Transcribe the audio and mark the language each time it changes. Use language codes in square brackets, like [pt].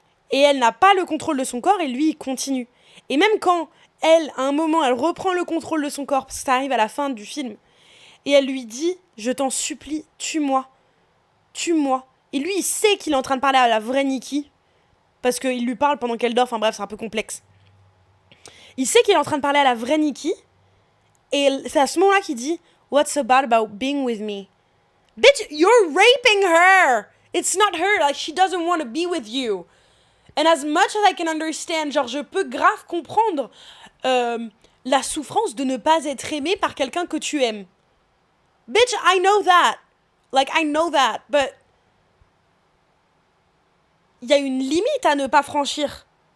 [fr] Et elle n'a pas le contrôle de son corps, et lui, il continue. Et même quand elle, à un moment, elle reprend le contrôle de son corps, parce que ça arrive à la fin du film, et elle lui dit, je t'en supplie, tue-moi. Tue-moi. Et lui, il sait qu'il est en train de parler à la vraie Nikki, parce qu'il lui parle pendant qu'elle dort, enfin bref, c'est un peu complexe. Il sait qu'il est en train de parler à la vraie Nikki, et c'est à ce moment-là qu'il dit, [en] what's so bad about being with me? Bitch, you're raping her! It's not her, like, she doesn't want to be with you. And as much as I can understand, [fr] genre, je peux grave comprendre la souffrance de ne pas être aimé par quelqu'un que tu aimes. [en] Bitch, I know that. Like, I know that. But [fr] il y a une limite à ne pas franchir.